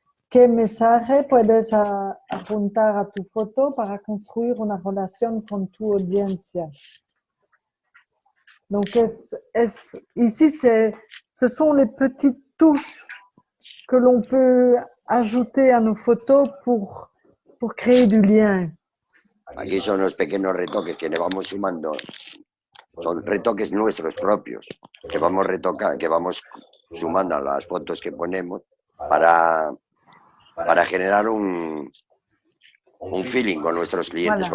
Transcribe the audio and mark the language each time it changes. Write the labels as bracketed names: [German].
[Spanish] ¿Qué mensaje puedes apuntar a tu foto para construir una relación con tu audiencia? [French] Donc, ici, ce sont les petites touches que l'on peut ajouter à nos photos pour créer du lien. [Spanish] Aquí son los pequeños retoques que le vamos sumando. Son retoques nuestros propios, que vamos sumando a las fotos que ponemos para generar un feeling con nuestros clientes,